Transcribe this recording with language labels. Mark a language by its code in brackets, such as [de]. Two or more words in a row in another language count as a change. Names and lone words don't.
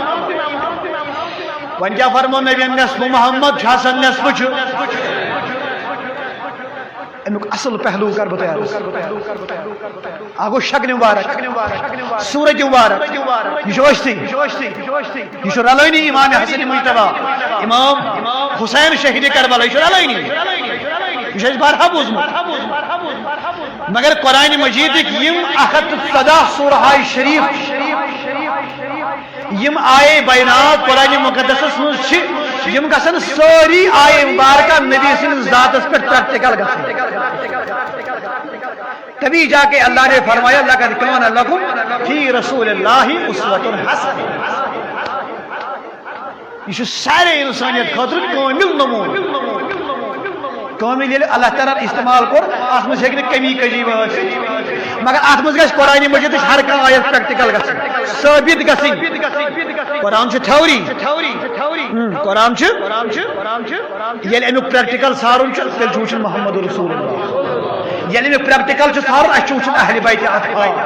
[ks] وۄنۍ کیٛاہ فرمو نبیَن نصف محمد چھُ حسن نصف چھُ امیُک اصل پہلو کر بہٕ تۄہہِ عرض اکھ گوٚو شکلہِ مبارک صوٗرتِ مبارک یہِ چھُ ٲسۍتھٕے یہِ چھُ رلٲنی امام حسن مجتبیٰ امام حسین شہیدِ کربلا یہِ چھُ رلٲنی یہِ چھُ اَسہِ بارہا بوٗزمُت مگر قرآنِ مجیدٕکۍ یِم 114 سورہاے شریٖف یِم آیے بینات قرآنِ مقدسس منٛز چھِ یِم گژھن سٲری آیے مبارکہ نبی سٕنٛدِس ذاتس پٮ۪ٹھ پریکٹیکل گژھٕنۍ [ur] تبھی جا کے اللہ نے فرمایا [ar] لقد کان لکم فی رسول اللہ اسوۃ حسنہ [ks] یہ چھُ سارے انسانیت خٲطرٕ کامل نموٗنہٕ کامل ییٚلہِ اللہ تعالیٰ استعمال کوٚر اتھ منٛز ہیٚکہِ نہٕ کمی کجی ٲسِتھ مگر اتھ منٛز گژھِ قرآنِ مجیدٕچ ہر کانٛہہ آیت پریکٹیکل گژھٕنۍ ثٲبت گژھٕنۍ قرآن چھُ تھیوری قرآن چھُ ییٚلہِ امیُک پریکٹیکل سارُن چھُ تیٚلہِ چھُ وٕچھُن محمد رسول اللہ ییٚلہِ امیُک پریکٹیکل چھُ سارُن اَسہِ چھُ وٕچھُن اہلِ بیتِ اطہار